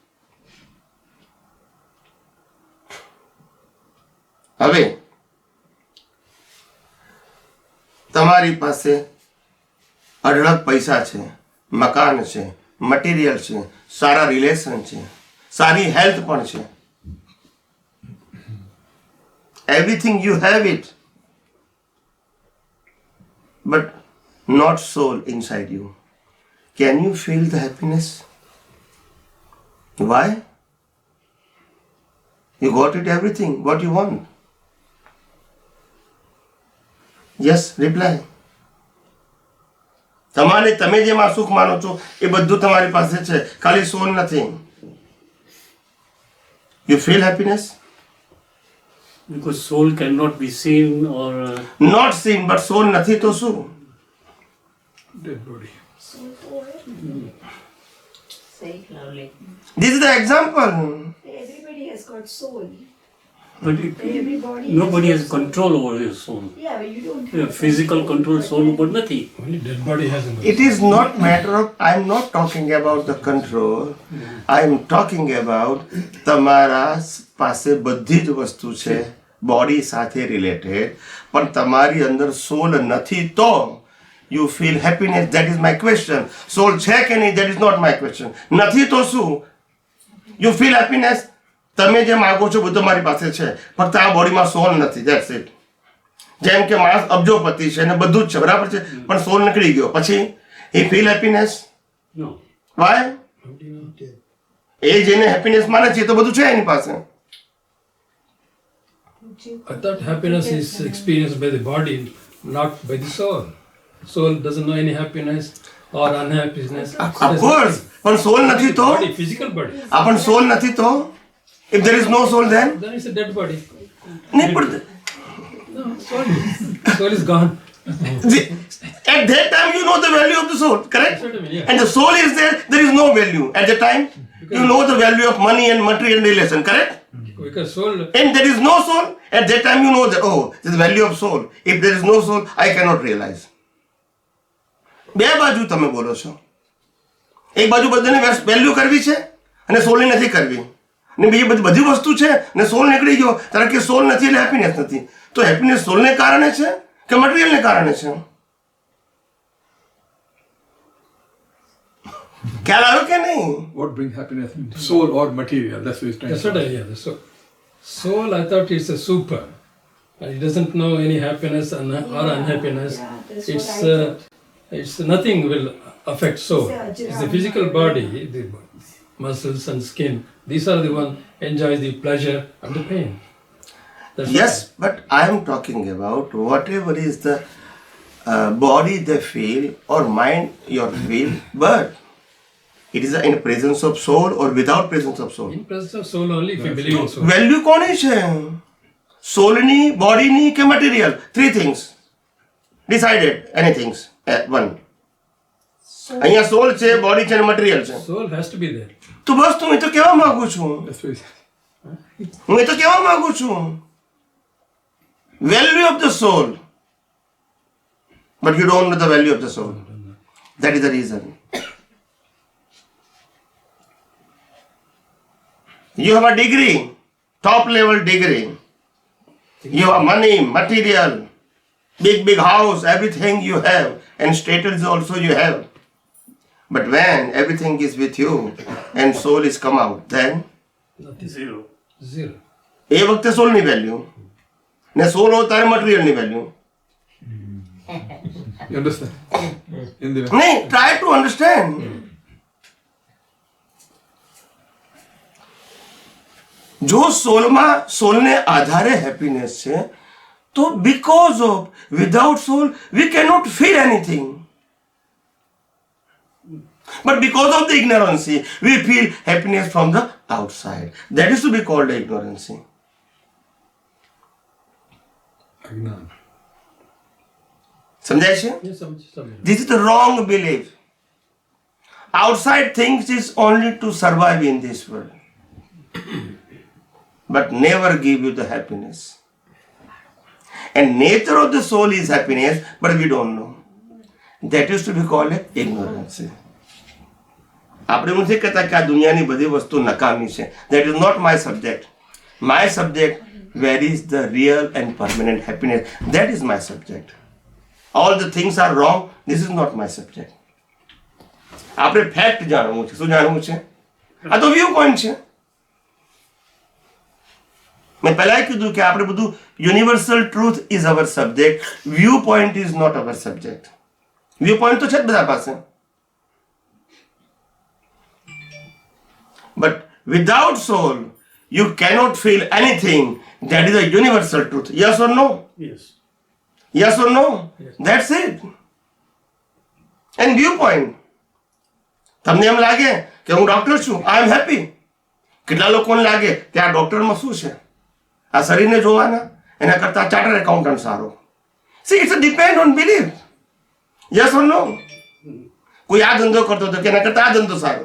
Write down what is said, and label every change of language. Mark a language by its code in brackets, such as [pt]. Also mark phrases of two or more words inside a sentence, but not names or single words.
[gu] હવે તમારી પાસે અઢળક પૈસા છે, મકાન છે, મટીરિયલ છે, સારા રિલેશન છે, સારી હેલ્થ પણ છે. [en] Everything you have it, but not soul inside you. Can you feel the happiness? Why? You got it everything, what you want. Yes, reply. [gu] તમારે તમે જેમાં સુખ માનો છો એ બધું તમારી પાસે છે, ખાલી સોલ નથી. [en] You feel happiness? Because soul cannot be seen or Not seen, but soul [gu] નથી તો શું? [en] Dead body. Say it loudly. This is the example. Everybody has got soul. but Everybody nobody has got soul. control over his soul. Yeah, but you don't Yeah, have physical soul. control soul [gu] ઉપર નથી. [en] Only dead body has a It is not matter of, I am not talking about the control. I am talking about [gu] તમારા પાસે બધી જ વસ્તુ છે, બોડી સાથે રિલેટેડ, પણ તમારી અંદર સોલ નથી તો [en] you feel happiness. That is my question. [gu] સોલ છે કે નહીં? [en] That is not my question. [gu] નથી તો શું? [en] You feel happiness. [gu] તમે જે માગો છો બધું મારી પાસે છે, ફક્ત આ બોડીમાં સોલ નથી. [en] That's it. [gu] જેમ કે માણસ અબજોપતિ છે ને બધું જ છે, બરાબર છે, પણ સોલ નીકળી ગયો, પછી [en] he feel happiness? No. Why? [gu] એ જેને હેપીનેસ માને છે તો બધું છે એની પાસે. [en] I thought happiness is experienced by the body, not by the soul. Soul doesn't know any happiness. or unhappiness. Of course, [gu] પણ soul નથી તો [en] Body, physical body. [gu] પણ soul નથી તો [en] if there is no soul then Then it's a dead body. [gu] નહીં પણ [en] No, soul is gone. at that time you know the value of the soul, correct? That's what I mean, yeah. And the soul is there is no value at the time. You know the value of money and material relation, correct? Because soul, And there is no soul, at that time you know that, oh, this is the value of soul. If there is no soul, I cannot realize. [gu] બે બાજુ તમે બોલો છો. એક બાજુ બધાને વેલ્યુ કરવી છે અને સોલની નથી કરવી. અને બીજી બધી વસ્તુ છે ને સોલ નીકળી ગયો કારણ કે સોલ નથી એટલે હેપીનેસ નથી. તો હેપીનેસ સોલને કારણે છે કે મટીરિયલને કારણે છે? ખ્યાલ આવ્યો કે નહીં? [en] What brings happiness? Soul or material? That's what he's trying that's to what say. I hear. Soul, I thought it's a super. It doesn't know any happiness or unhappiness. Yeah, that's It's what I thought. it's nothing will affect soul. It's a It's the physical body, the muscles and skin. These are the one enjoy the pleasure and the pain. That's Yes, but I am talking about whatever is the body they feel or mind your feel, but it is in presence of soul or without presence of soul. in presence of soul only if you believe in soul. [gu] Value કોની છે? સોલની, બોડીની કે મટીરિયલ? [en] Three things. Decided anything. One. [gu] અહીંયા સોલ છે, બોડી છે અને મટીરિયલ છે. [en] Soul has to be there. [gu] તો બસ હું એ તો કહેવા માંગુ છું. [en] That's what he's [gu] હું એ તો કહેવા માંગુ છું. [en] Value of the soul. But you don't know the value of the soul. That is the reason. You have a degree, top level degree. You have money, material, big house, everything you have, and status also you have. But when everything is with you and soul is come out, then Zero. Zero. [gu] એ વખતે સોલની વેલ્યુ ને સોલ હોય ત્યારે મટીરિયલની વેલ્યુ. [en] You understand? In the નહીં, try to understand. [gu] જો સોલને આધારે હેપીનેસ છે તો [en] because of without soul we cannot feel anything. But because of the ignorance we feel happiness from the outside. That is to be called ignorance. Ajnan. [gu] સમજાય છે? [en] Yes, some. This is the wrong belief. Outside things is only to survive in this world, but never give you the happiness. And nature of the soul is happiness, but we don't know. That is to be called ignorance. [gu] આપણે નથી કહેતા કે આ દુનિયાની બધી વસ્તુ નકામી છે. [en] That is not my subject. My subject, where is the real and permanent happiness? That is my subject. All the things are wrong. This is not my subject. [gu] આપણે ફેક્ટ જાણવું છે. શું જાણવું છે? આ તો વ્યૂ પોઈન્ટ છે. મેં પહેલા કીધું કે આપણે બધું [en] universal truth is our subject. View point is not our subject. View point [gu] તો છે જ બધા પાસે. [en] But without soul, you cannot feel anything. That is a universal truth. Yes or no? Yes. Yes or no? That's it. And viewpoint. [gu] તમને એમ લાગે કે હું ડોક્ટર છું, [en] I am happy. [gu] કેટલા લોકોને લાગે કે આ ડોક્ટરમાં શું છે, આ શરીરને જોવાના, એના કરતાં [en] chartered accountant [gu] સારો. [en] See it's depend on belief. Yes or no? [gu] કોઈ આ ધંધો કરતો હતો કે એના કરતાં આ ધંધો સારો.